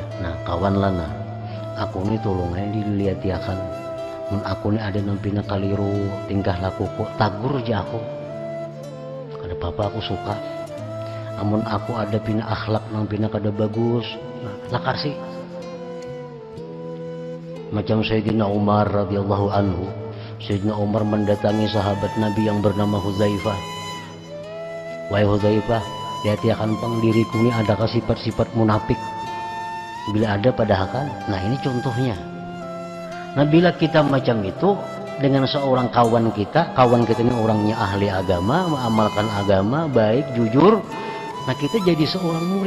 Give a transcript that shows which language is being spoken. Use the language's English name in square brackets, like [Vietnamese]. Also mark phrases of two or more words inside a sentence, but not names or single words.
[Banjar] Nah kawan lana aku ini tolongnya dilihat akan, mun aku ini ada nampina kaliru tingkah laku kok tagur aja aku, kada apa-apa aku suka. Amun aku ada pina akhlak nang pina kada bagus, nah, lah kasih. [Indonesian] Macam Sayyidina Umar [Arabic] radhiyallahu anhu, [Indonesian] Sayyidina Umar mendatangi sahabat Nabi yang bernama Hudzaifah. Wahai Hudzaifah, hati akan pang diriku ini adakah sifat-sifat munafik? Bila ada padahal. Nah ini contohnya. Nah bila kita macam itu dengan seorang kawan kita ini orangnya ahli agama, mengamalkan agama, baik, jujur, nah kita jadi seorang murid.